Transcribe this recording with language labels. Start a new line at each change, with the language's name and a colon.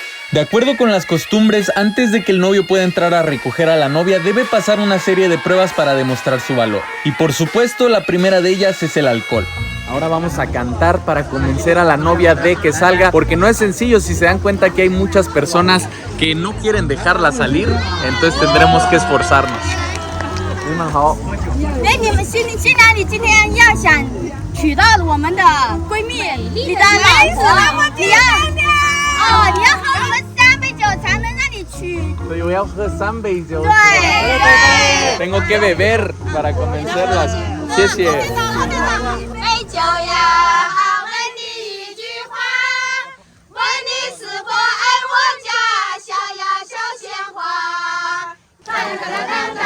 Spanish: De acuerdo con las costumbres, antes de que el novio pueda entrar a recoger a la novia, debe pasar una serie de pruebas para demostrar su valor. Y por supuesto, la primera de ellas es el alcohol. Ahora vamos a cantar para convencer a la novia de que salga, porque no es sencillo. Si se dan cuenta que hay muchas personas que no quieren dejarla salir, entonces tendremos que esforzarnos.
Chinese: 哎，你们新娘你今天要想娶到我们的闺蜜，你的老婆，你要你要喝我们3杯酒才能让你娶。
Spanish: Yo voy a
Chinese: 喝3杯酒。对。
Spanish: Tengo que beber para convencerlas.
Chinese: 谢谢。杯酒呀，问你一句话，问你是否爱我家小呀小鲜花。